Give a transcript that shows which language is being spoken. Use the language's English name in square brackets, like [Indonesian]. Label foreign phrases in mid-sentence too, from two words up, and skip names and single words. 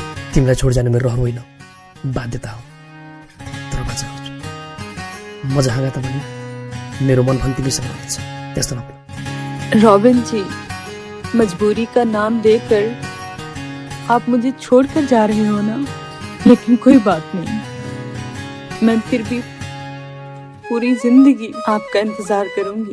[Nepali] तिमीलाई छोड जानु मेरो रहर होइन, बाध्यता हो। तर बाचा गर्छु, म जहाँ गए तापनि मेरो मन पनि तिमीसँग रहन्छ, त्यस्तो नभए। [Hindi] रॉबिन जी, मजबूरी का नाम देकर आप मुझे छोड़कर जा रहे हो ना, लेकिन कोई बात नहीं, मैं फिर भी पूरी जिंदगी आपका इंतजार करूंगी।